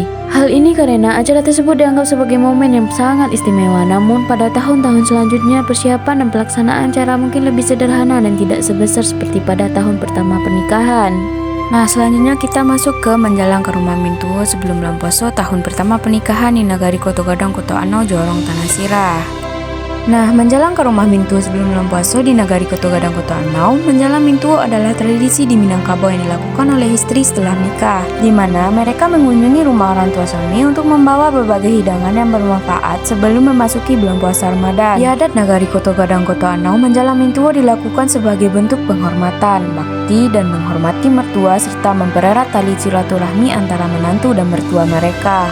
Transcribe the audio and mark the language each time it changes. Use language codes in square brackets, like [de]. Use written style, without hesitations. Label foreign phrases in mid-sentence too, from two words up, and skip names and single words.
[id] Hal ini karena acara tersebut dianggap sebagai momen yang sangat istimewa. Namun pada tahun-tahun selanjutnya, persiapan dan pelaksanaan acara mungkin lebih sederhana dan tidak sebesar seperti pada tahun pertama pernikahan. Nah, selanjutnya kita masuk ke menjalang ke rumah Mintuwo sebelum bulan puasa tahun pertama pernikahan di Nagari Koto Gadang Koto Anau Jorong Tanah Sirah. Nah, menjalang ke rumah Mintuwo sebelum bulan puasa di Nagari Koto Gadang Koto Anau. Menjalang Mintuwo adalah tradisi di Minangkabau yang dilakukan oleh istri setelah nikah, di mana mereka mengunjungi rumah orang tua suami untuk membawa berbagai hidangan yang bermanfaat sebelum memasuki bulan puasa Ramadan. Di adat Nagari Koto Gadang Koto Anau, menjalang Mintuwo dilakukan sebagai bentuk penghormatan, bakti, dan menghormati mertua serta mempererat tali silaturahmi antara menantu dan mertua mereka.